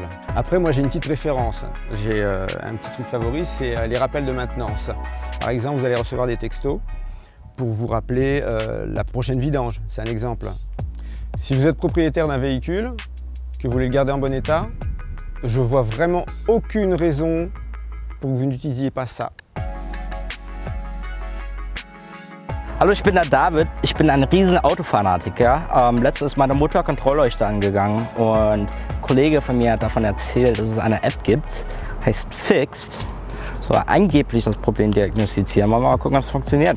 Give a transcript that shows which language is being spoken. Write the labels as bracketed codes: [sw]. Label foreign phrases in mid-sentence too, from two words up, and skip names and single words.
[fr] Après, moi j'ai une petite préférence. J'ai un petit truc favori, c'est les rappels de maintenance. Par exemple, vous allez recevoir des textos pour vous rappeler la prochaine vidange. C'est un exemple. Si vous êtes propriétaire d'un véhicule, que vous voulez le garder en bon état, je vois vraiment aucune raison pour que vous n'utilisiez pas ça. [de] Hallo, ich bin der David. Ich bin ein riesen Autofanatiker. Letztens ist meine Motorkontrollleuchte angegangen und ein Kollege von mir hat davon erzählt, dass es eine App gibt, heißt FIXD. So angeblich das Problem diagnostizieren. Mal gucken, ob es funktioniert.